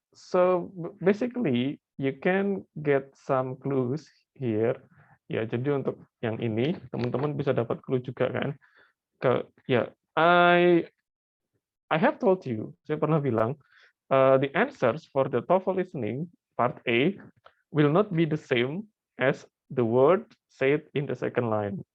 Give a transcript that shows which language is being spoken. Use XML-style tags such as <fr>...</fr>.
<en>So basically you can get some clues here.</en> <id>Ya, jadi untuk yang ini teman-teman bisa dapat clue juga kan.</id> <en>Ya, I have told you,</en> <id>saya pernah bilang</id> <en>the answers for the TOEFL listening part A will not be the same as the word said in the second line.</en>